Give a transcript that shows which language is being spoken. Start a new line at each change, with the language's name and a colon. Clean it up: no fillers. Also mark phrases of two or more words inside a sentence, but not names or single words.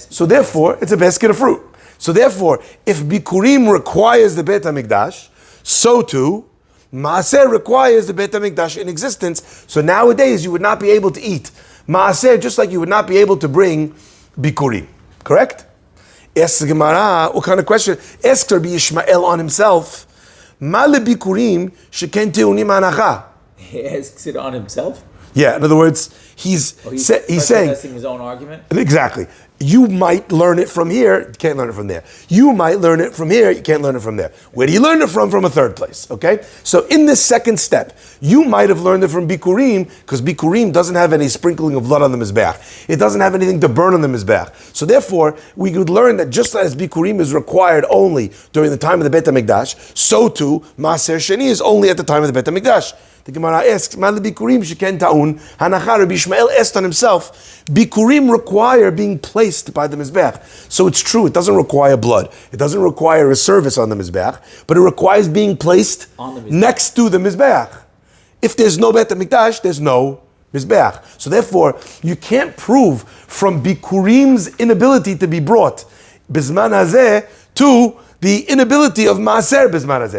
English: So therefore, it's a basket of fruit. So therefore, if Bikurim requires the Beit HaMikdash, so too, Maaser requires the Beit HaMikdash in existence. So nowadays, you would not be able to eat Maaser just like you would not be able to bring Bikurim. Correct? Asks the Gemara, what kind of question? Asks Rabbi Yishmael on himself.
Hebrew: מה לביכורים שכן טעונים הנחה.
English: He asks it on himself? Yeah, in other words, he's saying his own argument. Exactly. You might learn it from here, you can't learn it from there. You might learn it from here, you can't learn it from there. Where do you learn it from? From a third place, okay? So in this second step, you might have learned it from Bikurim, because Bikurim doesn't have any sprinkling of blood on the Mizbeach. It doesn't have anything to burn on the Mizbeach. So therefore, we could learn that just as Bikurim is required only during the time of the Beit HaMikdash, so too,
Hebrew: Maaser Sheni
English: is only at the time of the Beit HaMikdash. The Gemara asks,
Hebrew: ביכורים שכן טעון, הנחה.
English: Rabbi Ishmael asked on himself, Bikurim require being placed by the Mizbeach. So it's true, it doesn't require blood. It doesn't require a service on the Mizbeach, but it requires being placed next to the Mizbeach. If there's no Beit HaMikdash, there's no Mizbeach. So therefore, you can't prove from Bikurim's inability to be brought
Hebrew: בזמן הזה
English: to the inability of Maaser
Hebrew: בזמן הזה.